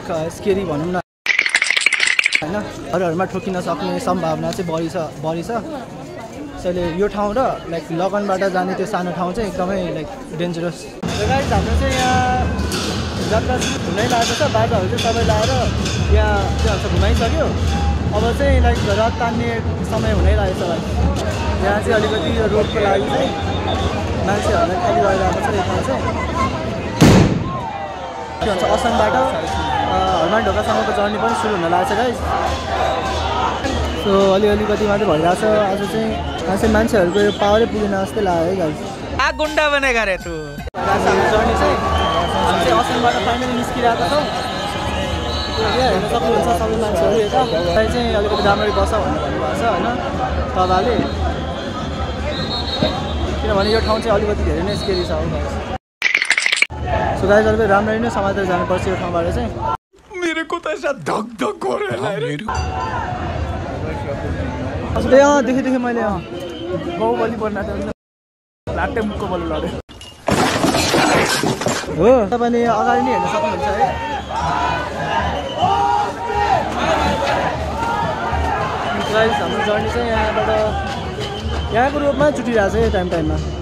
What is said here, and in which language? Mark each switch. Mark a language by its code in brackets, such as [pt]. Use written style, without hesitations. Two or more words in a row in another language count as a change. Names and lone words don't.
[ne] स्केरी भनौँ न होइन घरहरूमा ठोकिन सक्ने सम्भावना चाहिँ बढी छ त्यसैले यो ठाउँ र लाइक लगनबाट जाने त्यो सानो ठाउँ चाहिँ एकदमै [en] like dangerous guys [ne] हाम्रो चाहिँ यहाँ जात्रा हुनै लागेको छ बाजाहरू चाहिँ सबै लाएर यहाँ के भन्छ घुमाइसक्यो अब चाहिँ लाइक रथ तान्ने समय हुनै लागेको छ यहाँ चाहिँ अलिकति रोडको लागि चाहिँ मान्छेहरूलाई खाली गरिरहेको छ यो ठाउँ चाहिँ के भन्छ असमबाट हनुमान ढोकासम्मको जर्नी पनि सुरु हुन लागेको छ [en] guys so [ne] अलिकति मात्रै भइरहेको छ आज चाहिँ मान्छेहरूको यो पावरै पुगेन जस्तै लाग्यो है गाइस [hi] गुन्डा बनेगा रे तू [ne] हाम्रो जर्नी चाहिँ हामी चाहिँ असमबाट फाइनली निस्किरहेको छौँ यहाँ हेर्न सक्नुहुन्छ सबै मान्छेहरू यता चाहिँ अलिकति राम्ररी बस्छ भनेर भन्नुभएको छ होइन तपाईँले किनभने यो ठाउँ चाहिँ अलिकति धेरै नै स्केरी छ हो [en] guys so guys [ne] अलिकति राम्ररी नै समातेर जानुपर्छ यो ठाउँबाट चाहिँ [hi] मेरे को तो ऐसा धक धक हो रहा है [ne] देखेँ मैले बाहुबली बन्ना लाटे मुखको बल लड्यो हो तपाईँले अगाडि नै हेर्न सक्नुहुन्छ है गाइस हाम्रो जर्नी चाहिँ यहाँबाट यहाँको रोडमा छुटिरहेको छ यो टाइममा